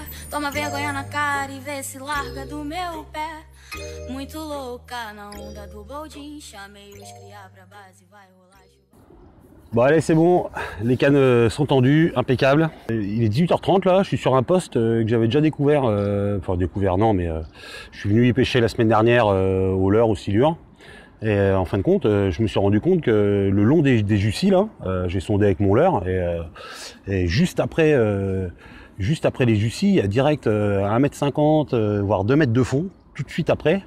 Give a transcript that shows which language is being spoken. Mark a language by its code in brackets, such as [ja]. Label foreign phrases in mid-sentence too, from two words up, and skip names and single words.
[pt] Toma vergonha na cara e vê se larga do meu pé. Muito louca na onda do boldin. Chamei os cria pra base, vai rolar. [fr] Bon allez, c'est bon, les cannes sont tendues, impeccable. Il est 18h30 là, je suis sur un poste que j'avais déjà découvert, enfin découvert non, mais je suis venu y pêcher la semaine dernière au leurre, au silure. Et en fin de compte, je me suis rendu compte que le long des Jussy là, j'ai sondé avec mon leurre et juste après les Jussy, il y a direct 1,50 m, voire 2 mètres de fond, tout de suite après.